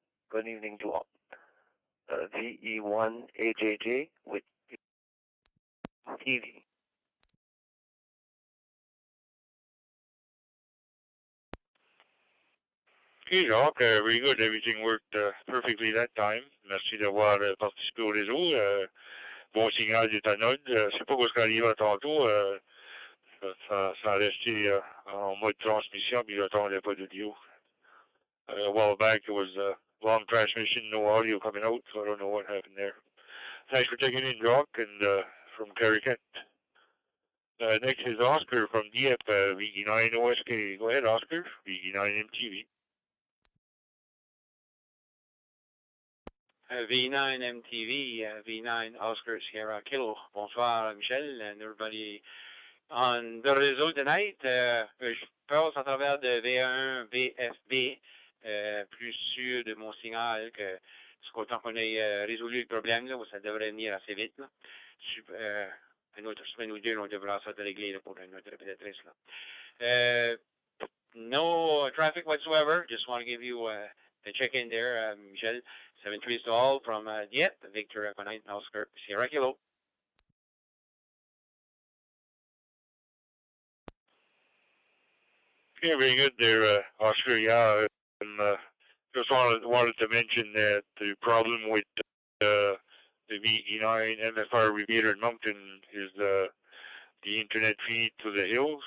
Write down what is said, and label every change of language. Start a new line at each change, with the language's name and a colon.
English: Good evening to all. VE1AJJ with TV. Okay, Jacques, very good. Everything worked perfectly that time.
French: Merci d'avoir participé au réseau. Bon signal est à node. Je sais pas quoi ce qui arrive tantôt. Ça a resté en mode transmission, puis j'attendais pas d'audio.
English: A while back, it was long transmission, no audio coming out, so I don't know what happened there. Thanks for checking in, Jacques, and from Kerry Kent. Next is Oscar from DF VG9 OSK. Go ahead, Oscar. VG9 MTV. V9 MTV, V9 Oscar Sierra Kilo. Bonsoir, Michel, and everybody on the réseau tonight.
French: Je passe à travers de V1 VFB, plus sûr de mon signal que autant qu'on ait résolu le problème, là, ça devrait venir assez vite. Là. Une autre semaine ou deux, on devra se régler là, pour une autre répétitrice.
English: Là. No traffic whatsoever. Just want to give you a check-in there, Michel. 7-3 to all from Dieppe, Victor Echo 9 Oscar Sierra Kilo. Okay, very good there, Oscar. Yeah, just wanted to mention that the problem with the VE9 MFR repeater in Moncton is the internet feed to the hill.